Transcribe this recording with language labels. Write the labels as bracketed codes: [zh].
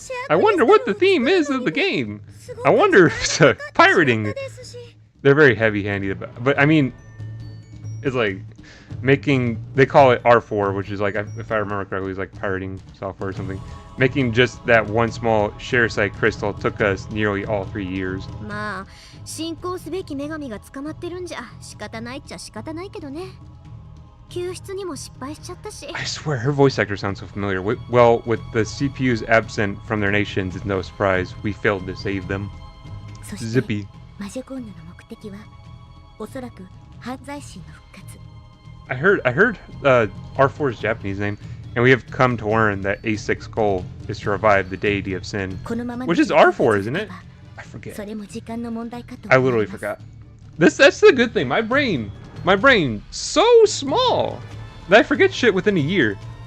[en] I wonder what the theme is of the game. I wonder if it's pirating. They're very heavy-handed about it. But I mean, it's like making, they call it R4, which is like, if I remember correctly, it's like pirating software or something. Making just that one small share site crystal took us nearly all 3 years. [ja] まあ、信仰すべき女神が捕まってるんじゃ仕方ないっちゃ仕方ないけどね。救出にも失敗しちゃったし。 [en] I swear, her voice actor sounds so familiar. Well, with the CPUs absent from their nations, it's no surprise we failed to save them. Zippy. [ja] マジェコンヌの目的はおそらく犯罪心の復活。 [en] I heard R4's Japanese name, and we have come to learn that A6's goal is to revive the deity of sin, which is R4, isn't it? I forget. I literally forgot. That's the good thing. My brain, so small that I forget shit within a year.